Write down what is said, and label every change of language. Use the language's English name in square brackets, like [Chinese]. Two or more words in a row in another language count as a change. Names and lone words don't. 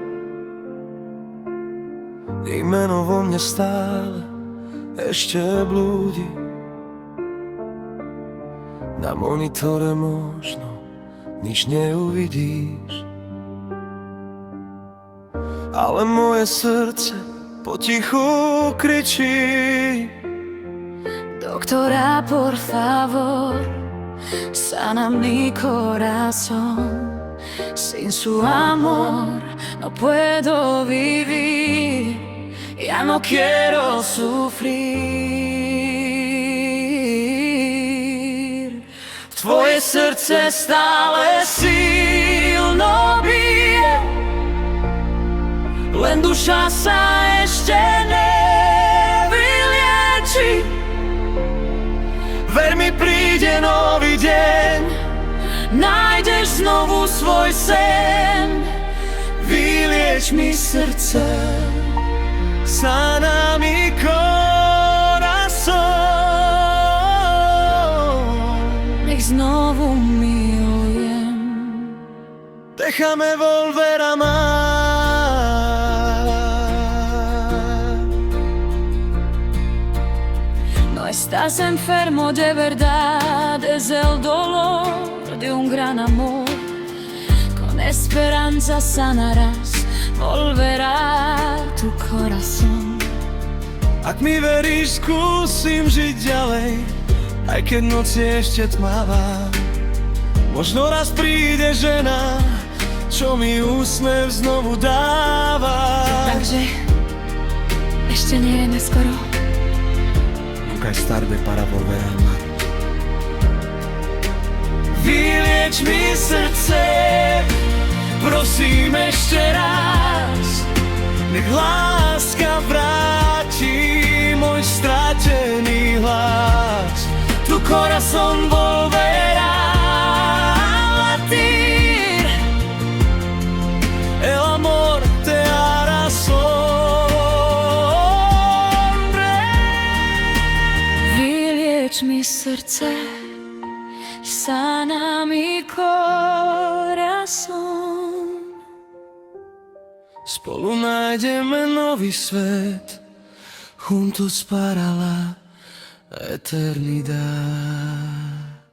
[Slovak] Jej meno vo mne stále ešte blúdi. Na monitore možno nič neuvidíš, ale moje srdce potichu kričí: [Spanish] Doctora, por favor, sana mi corazón. Sin su amor no puedo vivir. Ya no quiero sufrir. [Slovak] Tvoje srdce stále silno bije, len duša sa ešte nevylieči. Ver mi, príde nový deň, nájdeš znovu svoj sen. Vylieč mi srdce, [Spanish] sana mi corazón. [Slovak] Nech znovu milujem. [Spanish] Déjame volver a amar. No estás enfermo de verdad, es el dolor de un gran amor. Con esperanza sanarás, volverá tu corazón. [Slovak] Ak mi veríš, skúsim žiť ďalej, aj keď noc je ešte tmavá. Možno raz príde žena, čo mi úsmev znovu dáva. Takže ešte nie je neskoro. [Spanish] Nunca es tarde para volver a amar. [Slovak] Vylieč mi srdce, prosím ešte raz. Nech láska vráti môj stratený hlas. [Spanish] Tu corazón volverá a latir. El amor te hará sonreír. [Slovak] Vylieč mi srdce, [Spanish] sana mi corazón. [Slovak] Spolu nájdeme nový svet, [Spanish] juntos para la eternidad.